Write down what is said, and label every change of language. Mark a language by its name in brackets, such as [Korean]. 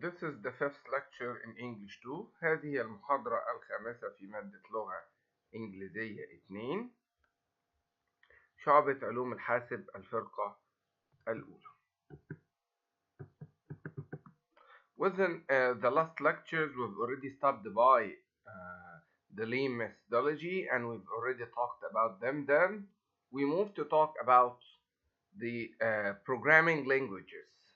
[English] This is the fifth lecture in English 2. [Arabic] هذه المحاضرة الخامسة في مادة لغة إنجليزية 2 شعبة علوم الحاسب الفرقة الأولى. [English] Within the last lectures we've already stopped by the Lean methodology and we've already talked about them. Then we move to talk about the programming languages.